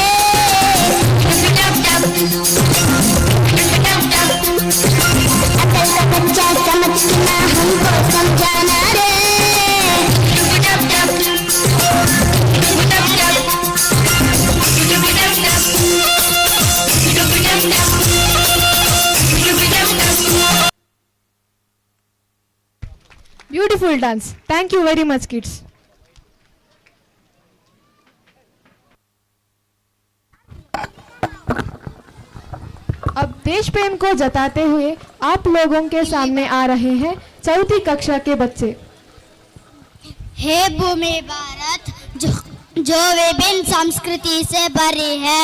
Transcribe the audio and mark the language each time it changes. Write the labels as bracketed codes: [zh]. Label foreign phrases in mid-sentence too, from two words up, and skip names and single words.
[hi] टुकी टप टप, टुकी टप टप, अकल का बच्चा समझ के ना हमको समझाना रे। टुकी टप टप, टुकी टप टप, टुकी टप टप, टुकी टप टप, टुकी टप टप। [en] Beautiful dance. Thank you very much, kids. [hi] अब देश प्रेम को जताते हुए आप लोगों के सामने आ रहे हैं चौथी कक्षा के बच्चे। हे भूमि भारत जो विभिन्न संस्कृति से भरी है।